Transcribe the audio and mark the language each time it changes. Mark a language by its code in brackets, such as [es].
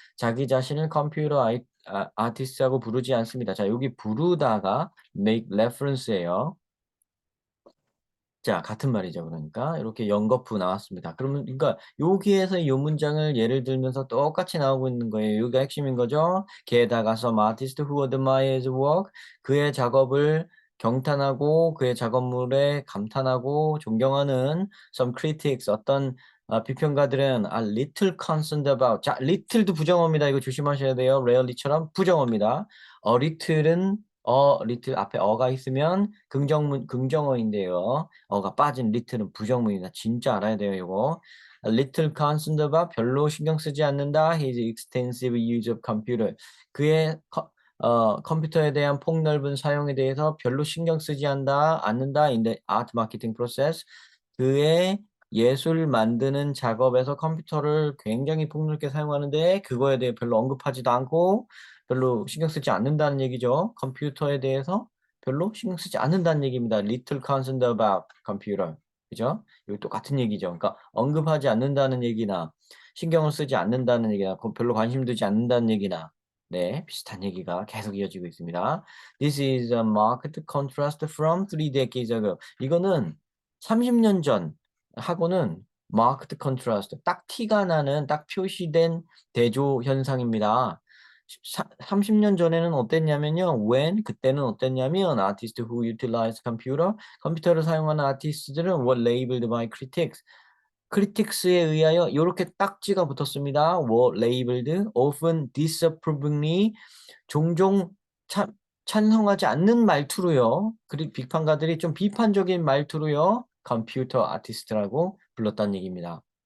[ko] 자기 자신을 아티스트라고 부르지 않습니다. 자, 여기 부르다가 make reference예요. 자, 같은 말이죠. 그러니까 이렇게 연거푸 나왔습니다. 그러면 그러니까 여기에서 이 문장을 예를 들면서 똑같이 나오고 있는 거예요. 여기가 핵심인 거죠. 게다가 [en] some artist who admire his work, [ko] 그의 작업을 경탄하고 그의 작업물에 감탄하고 존경하는 [en] some critics, [ko] 어떤 비평가들은 [en] are little concerned about. [ko] 자, little도 부정어입니다. 이거 조심하셔야 돼요. rarely처럼 부정어입니다. little은 리틀 앞에 어가 있으면 긍정어인데요. 어가 빠진 리틀은 부정문이다. 진짜 알아야 돼요, 이거. [en] Little concerned about, [ko] 별로 신경 쓰지 않는다. [en] His extensive use of computer. [ko] 그의 컴퓨터에 대한 폭넓은 사용에 대해서 별로 신경 쓰지 않는다. [en] In the art marketing process. [ko] 그의 예술 만드는 작업에서 컴퓨터를 굉장히 폭넓게 사용하는데 그거에 대해 별로 언급하지도 않고 별로 신경 쓰지 않는다는 얘기죠. 컴퓨터에 대해서 별로 신경 쓰지 않는다는 얘기입니다. [en] Little concerned about computer. [ko] 그죠? 이거 똑같은 얘기죠. 그러니까 언급하지 않는다는 얘기나 신경을 쓰지 않는다는 얘기나 별로 관심 두지 않는다는 얘기나 네, 비슷한 얘기가 계속 이어지고 있습니다. [en] This is a marked contrast from 3 decades ago. [ko] 이거는 30년 전 하고는 marked contrast, 딱 티가 나는, 딱 표시된 대조 현상입니다. 30년 전에는 어땠냐면요. 그때는 어땠냐면 [en] artists who utilize computer, [ko] 컴퓨터를 사용하는 아티스트들은 [en] were labeled by critics. [ko] critics에 의하여 이렇게 딱지가 붙었습니다. [en] were labeled, often disapprovingly, [ko] 종종 찬성하지 않는 말투로요. 그리고 비판가들이 좀 비판적인 말투로요. 컴퓨터 아티스트라고 불렀다는 얘기입니다.